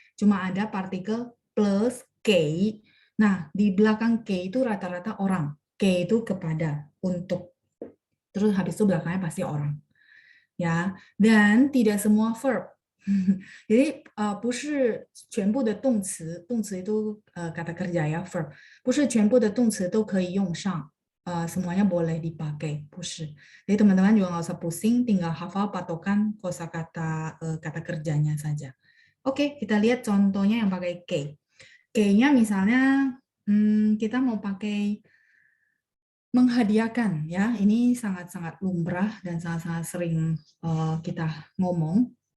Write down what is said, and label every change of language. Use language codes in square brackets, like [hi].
[id] Cuma ada partikel plus K. Nah, di belakang K itu rata-rata orang. K itu kepada, untuk. Terus habis itu belakangnya pasti orang. Ya, dan tidak semua verb. Jadi [zh] 不是全部的动词，动词 [id] itu kata kerja ya, verb. [zh] 不是全部的动词都可以用上, [id] semuanya boleh dipakai, [zh] 不是. [id] Jadi teman-teman juga nggak usah pusing, tinggal hafal patokan kosakata kata kerjanya saja. Oke, kita lihat contohnya yang pakai K. K-nya misalnya kita mau pakai menghadiahkan ya, ini sangat-sangat lumrah dan sangat-sangat sering kita ngomong.